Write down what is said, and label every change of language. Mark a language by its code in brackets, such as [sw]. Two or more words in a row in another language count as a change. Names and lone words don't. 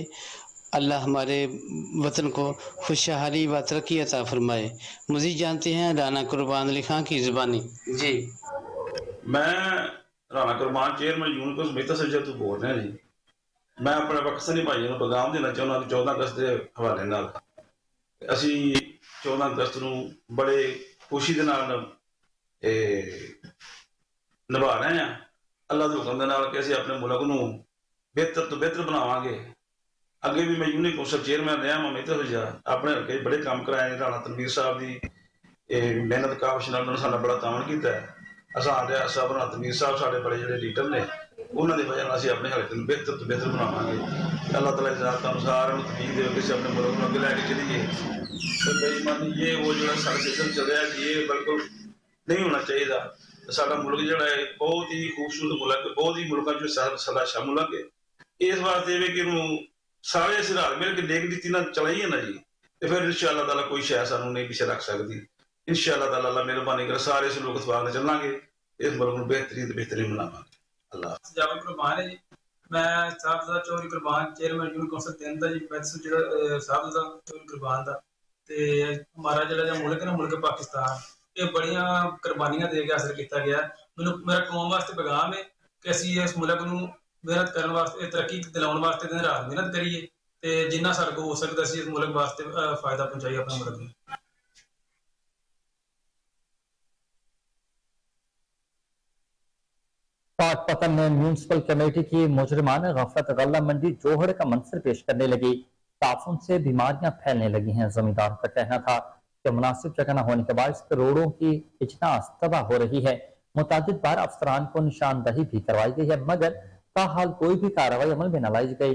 [ur] اللہ ہمارے وطن کو خوشحالی و ترقی عطا فرمائے. مزید جانتے ہیں رانا قربان علی خان کی زبانی. जी, میں رانا قربان [en] chairman union council [ur] مہتا سوجا تو بول رہا جی. میں اپنے پاکستانی بھائیوں کو پیغام دینا [pa] चाਹੁੰਦਾ ਕਿ 14 ਅਗਸਤ ਦੇ ਹਵਾਲੇ ਨਾਲ ਅਸੀਂ 14 ਅਗਸਤ ਨੂੰ ਬੜੇ ਖੁਸ਼ੀ ਦੇ ਨਾਲ ਨਿਭਾ ਰਹੇ ਹਾਂ। ਅੱਲਾ ਦੇ ਹੁਕਮ ਦੇ ਨਾਲ ਕਿ ਅਸੀਂ ਆਪਣੇ ਮੁਲਕ ਨੂੰ ਬਿਹਤਰ ਤੋਂ ਬਿਹਤਰ ਬਣਾਵਾਂਗੇ। ਅੱਗੇ ਵੀ ਮੈਂ [en] union council chairman [pa] ਰਿਹਾ ਮੈਂ महता सौजा ਆਪਣੇ ਹਲਕੇ ਬੜੇ ਕੰਮ ਕਰਾਏ ਨੇ। ਰਾਣਾ ਤਨਵੀਰ ਸਾਹਿਬ ਦੀ ਮਿਹਨਤ ਕਾਬਿਸ਼ ਨਾਲ ਸਾਡਾ ਬੜਾ ਤਾਵਨ ਕੀਤਾ ਹੈ। ਆਸਾਨ ਰਿਹਾ ਸਾਹਿਬ ਰਾਣਾ ਤਨਵੀਰ ਸਾਹਿਬ ਸਾਡੇ ਬੜੇ ਜਿਹੜੇ ਲੀਡਰ ਨੇ ਉਹਨਾਂ ਦੀ ਵਜ੍ਹਾ ਨਾਲ ਅਸੀਂ ਆਪਣੇ ਹਲਕੇ ਨੂੰ ਬਿਹਤਰ ਤੋਂ ਬਿਹਤਰ ਬਣਾਵਾਂਗੇ। [ar] الله تعالى [pa] ਇਜਾਜ਼ਤ ਅਨੁਸਾਰ ਉਹਨੂੰ ਤਕਲੀਫ ਦੇ ਕੇ ਅਸੀਂ ਆਪਣੇ ਮੁਲਕ ਨੂੰ ਅੱਗੇ ਲੈ ਕੇ ਚੱਲੀਏ। ਤੇ ਬੇਈਮਾਨੀ ਇਹ ਉਹ ਜਿਹੜਾ ਸਾਡਾ ਸਿਸਟਮ ਚੱਲ ਰਿਹਾ ਜੀ ਇਹ ਬਿਲਕੁਲ ਨਹੀਂ ਹੋਣਾ ਚਾਹੀਦਾ। ਸਾਡਾ ਮੁਲਕ ਜਿਹੜਾ ਹੈ ਬਹੁਤ ਹੀ ਖੂਬਸੂਰਤ ਮੁਲਕ ਹੈ, ਬਹੁਤ ਹੀ ਮੁਲਕਾਂ ਚ ਸਦਾ ਸ਼ਾਮਲ ਹੈ। ਇਸ ਵਾਸਤੇ ਵੀ ਕਿ ਇਹਨੂੰ ਸਾਰੇ ਅਸੀਂ ਰਲ ਮਿਲ ਕੇ ਨੇਕ ਨੀਤੀ ਨਾਲ ਚਲਾਈਏ ਨਾ ਜੀ ਤੇ ਫਿਰ [ar] إن شاء الله تعالى [pa] ਕੋਈ ਸ਼ੈ ਸਾਨੂੰ ਨਹੀਂ ਪਿੱਛੇ ਰੱਖ ਸਕਦੀ। [ar] إن شاء الله تعالى [pa] ਅੱਲਾ ਮਿਹਰਬਾਨੀ ਕਰ ਸਾਰੇ ਇਸ ਲੋਕ ਇਤਫਾਕ ਨਾਲ ਚੱਲਾਂਗੇ, ਇਸ ਮੁਲਕ ਨੂੰ ਬਿਹਤਰੀਨ ਬਣਾਵਾਂਗੇ। [ur] अल्लाह جاوید قربان ہے جی. [pa] ਮੈਂ ਸਾਹਿਬਜ਼ਾਦਾ ਚੌਧਰੀ ਕੁਰਬਾਨ [en] chairman union council [pa] ਦੇਂਦਾ ਜੀ। ਮੈਂ ਸਾਹਿਬਜ਼ਾਦਾ ਚੌਧਰੀ ਕੁਰਬਾਨ ਦਾ ਤੇ ਹਮਾਰਾ ਜਿਹੜਾ ਮੁਲਕ ਹੈ ਨਾ ਮੁਲਕ ਪਾਕਿਸਤਾਨ ਯੇ ਬੜੀਆਂ ਕੁਰਬਾਨੀਆਂ ਦੇ ਕੇ ਹਾਸਿਲ ਕੀਤਾ ਗਿਆ। ਮੈਨੂੰ ਮੇਰਾ ਕੌਮ ਵਾਸਤੇ ਪੈਗ਼ਾਮ ਹੈ ਕਿ ਅਸੀਂ ਇਸ ਮੁਲਕ ਨੂੰ ਮਿਹਨਤ ਕਰਨ ਵਾਸਤੇ ਤਰੱਕੀ ਦਿਲਾਉਣ ਵਾਸਤੇ ਦਿਨ ਰਾਤ ਮਿਹਨਤ ਕਰੀਏ ਤੇ ਜਿੰਨਾ ਸਾਡੇ ਕੋਲ ਹੋ ਸਕਦਾ ਅਸੀਂ ਇਸ ਮੁਲਕ ਵਾਸਤੇ ਫ਼ਾਇਦਾ ਪਹੁੰਚਾਈਏ ਆਪਣੇ ਮੁਲਕ ਨੂੰ। [ur] پاکپتن میں [en] municipal committee [ur] کی مجرمانہ غفلت غلہ منڈی جوہڑ کا منظر پیش کرنے لگی. تعفن سے بیماریاں پھیلنے لگی ہیں۔ زمینداروں کا کہنا تھا کہ مناسب جگہ نہ ہونے کے باعث کروڑوں کی اجناس تباہ ہو رہی ہے. متعدد بار افسران کو نشاندہی بھی کروائی گئی ہے مگر تاحال کوئی بھی کارروائی عمل میں نہ لائی گئی.